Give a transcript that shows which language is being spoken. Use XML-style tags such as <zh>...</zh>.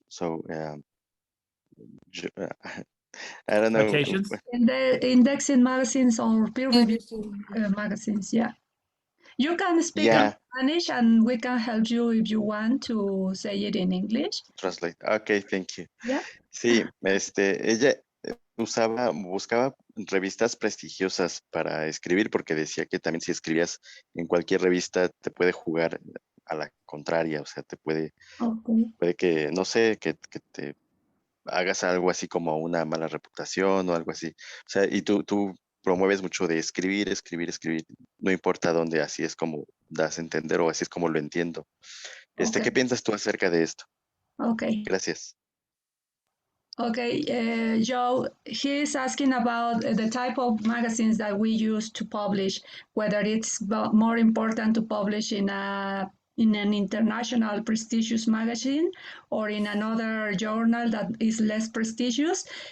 <en>So I don't know. Citations? In the indexing magazines or peer review magazines, yeah. You can speak in Spanish and we can help you if you want to say it in English. Translate. Okay, thank you. Yeah.</en> <es>Sí, ella buscaba revistas prestigiosas para escribir, porque decía que también si escribías en cualquier revista te puede jugar a la contraria, o sea, te puede que, no sé, que te hagas algo así como una mala reputación o algo así. O sea, y tú promueves mucho de escribir, no importa dónde, así es como das a entender o así es como lo entiendo. ¿Qué piensas tú acerca de esto? Gracias.</es> <en>Okay, Joe, he is asking about the type of magazines that we use to publish, whether it's more important to publish in an international prestigious magazine or in another journal that is less prestigious.</en>